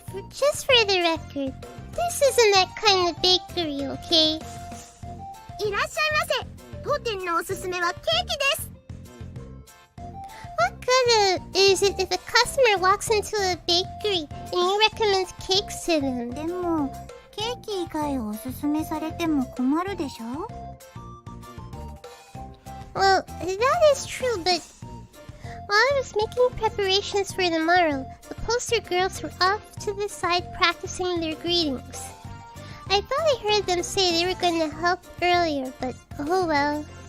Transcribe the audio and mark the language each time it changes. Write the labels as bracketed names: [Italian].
[English] Just for the record, this isn't that kind of bakery, okay? [Japanese] いらっしゃいませ。当店のおすすめはケーキです。 [English] What good is it if a customer walks into a bakery and you recommend cakes to them? [Japanese] でも、ケーキ以外をおすすめされても困るでしょ？ [English] Well, that is true, but while I was making preparations for tomorrow, the poster girls were off to the side practicing their greetings. I thought I heard them say they were gonna help earlier, but oh well.